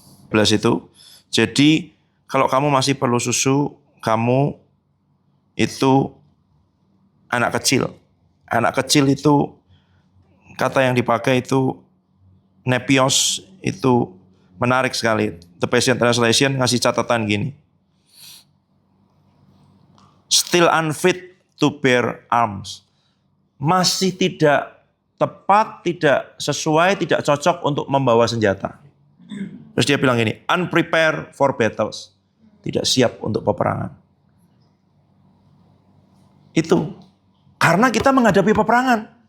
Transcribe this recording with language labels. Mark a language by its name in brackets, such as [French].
[Indonesian] Belas itu. Jadi kalau kamu masih perlu susu, kamu itu anak kecil. Anak kecil itu kata yang dipakai itu nepios, itu menarik sekali. The Passion Translation ngasih catatan gini. [English] Still unfit to bear arms. [Indonesian] Masih tidak tepat, tidak sesuai, tidak cocok untuk membawa senjata. Terus dia bilang gini, unprepared for battles. Tidak siap untuk peperangan. Itu. Karena kita menghadapi peperangan.